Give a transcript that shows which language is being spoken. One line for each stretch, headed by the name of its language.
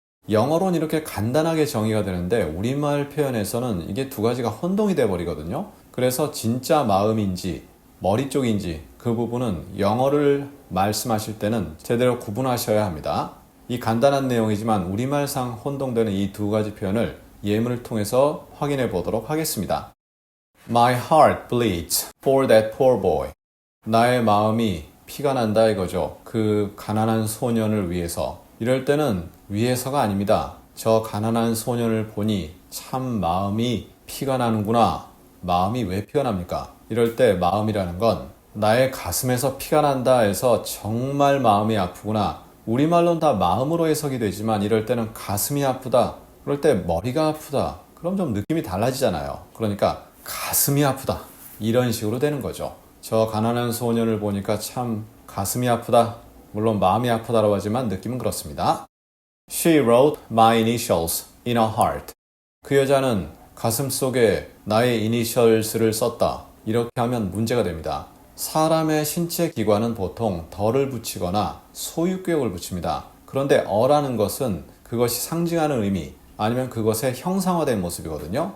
Korean: 영어로는 이렇게 간단하게 정의가 되는데 우리말 표현에서는 이게 두 가지가 혼동이 돼 버리거든요. 그래서 진짜 마음인지 머리 쪽인지 그 부분은 영어를 말씀하실 때는 제대로 구분하셔야 합니다. 이 간단한 내용이지만 우리말상 혼동되는 이 두 가지 표현을 예문을 통해서 확인해 보도록 하겠습니다.
English: My heart bleeds for that poor boy.
Korean: 나의 마음이 피가 난다 이거죠. 그 가난한 소년을 위해서. 이럴 때는 위해서가 아닙니다. 저 가난한 소년을 보니 참 마음이 피가 나는구나. 마음이 왜 피가 납니까? 이럴 때 마음이라는 건 나의 가슴에서 피가 난다 해서 정말 마음이 아프구나. 우리말로는 다 마음으로 해석이 되지만 이럴 때는 가슴이 아프다. 그럴 때 머리가 아프다. 그럼 좀 느낌이 달라지잖아요. 그러니까 가슴이 아프다. 이런 식으로 되는 거죠. 저 가난한 소년을 보니까 참 가슴이 아프다. 물론 마음이 아프다라고 하지만 느낌은 그렇습니다.
English: She wrote my initials in her heart.
Korean: 그 여자는 가슴 속에 나의 이니셜스를 썼다. 이렇게 하면 문제가 됩니다. 사람의 신체 기관은 보통 덜을 붙이거나 소유격을 붙입니다. 그런데 어라는 것은 그것이 상징하는 의미 아니면 그것의 형상화된 모습이거든요.